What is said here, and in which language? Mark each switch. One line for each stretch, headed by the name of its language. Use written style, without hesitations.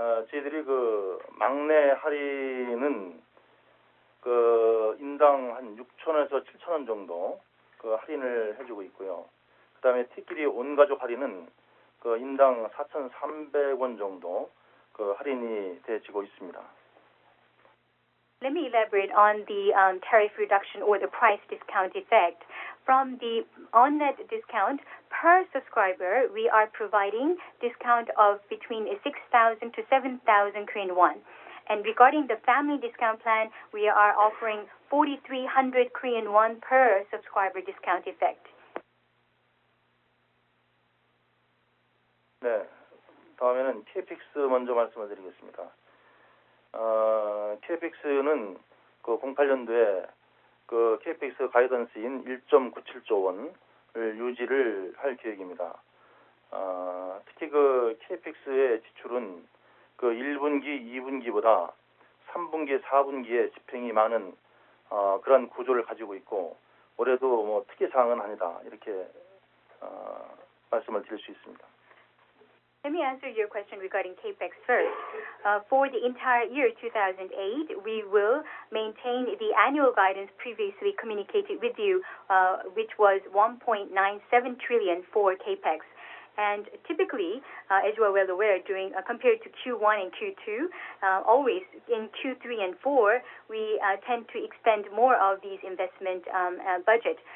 Korean: 저희들이 그 막내 할인은 그 인당 한 6,000원에서 7,000원 정도 그 할인을 해주고 있고요. 그다음에 티끼리 온 가족 할인은 그 인당 4,300원 정도 그 할인이 되어지고 있습니다.
English: Let me elaborate on the tariff reduction or the price discount effect. From the on-net discount per subscriber, we are providing discount of between 6,000 to 7,000 Korean won. And regarding the family discount plan, we are offering 4,300 Korean won per subscriber discount effect.
Korean: 네, 다음에는 KPIX 먼저 말씀을 드리겠습니다. KPIX는 그 08년도에 그 KPIX 가이던스인 1.97조 원을 유지를 할 계획입니다. 특히 그 KPIX의 지출은 그 1분기, 2분기보다 3분기, 4분기에 집행이 많은 그런 구조를 가지고 있고 올해도 뭐 특이 사항은 아니다 이렇게 말씀을 드릴 수 있습니다.
English: Let me answer your question regarding CAPEX first. For the entire year 2008, we will maintain the annual guidance previously communicated with you, which was 1.97 trillion for CAPEX. And typically, as you are well aware, compared to Q1 and Q2, always in Q3 and 4, we tend to expend more of these investment budget.